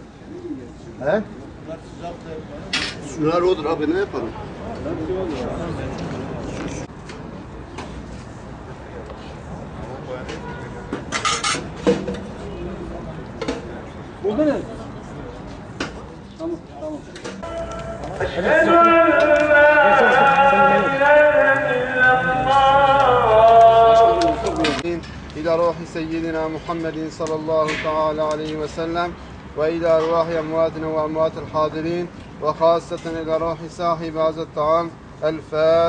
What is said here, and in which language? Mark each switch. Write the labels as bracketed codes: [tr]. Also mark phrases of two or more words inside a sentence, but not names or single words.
[tr] He? Bunlar sıcaktır. Şunlar odur abi, ne yapalım? Burada ne? Tamam, tamam. [ar] إلى روح سيدنا محمد صلى الله تعالى عليه وسلم وإلى أرواح أمواتنا وأموات الحاضرين وخاصة إلى روح صاحب هذا الطعام.